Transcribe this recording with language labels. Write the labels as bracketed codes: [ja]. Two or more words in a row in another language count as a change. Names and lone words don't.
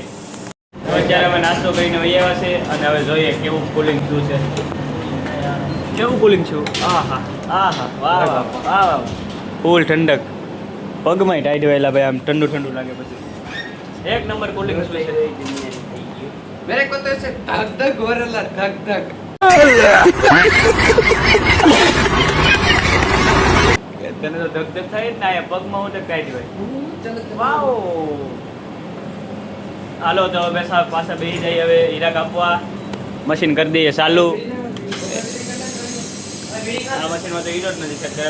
[gu] તો અત્યારે અમે નાસ્તો કરીને વહી આવ્યા છે અને હવે જોઈએ કેવું કુલિંગ થયું છે. કેવું કુલિંગ છું? વાહ ફૂલ ઠંડક. પગમાં ટાઈટ વહેલા ભાઈ, આમ ઠંડુ લાગે. પછી એક નંબર કુલિંગ શું છે. [hi] मेरे को तो ऐसे धक धक हो रहा, धक धक. [gu] તને તો ધક થાય જ ને, પગમાં હું ટાઈટ હોય. વાવ. હાલો તો હવે પાછા બેસી જઈએ હવે હીરા કાપવા. મશીન કરી દઈએ ચાલુ. આ મશીનમાં તો હીરો જ નથી સેટ કરેલો.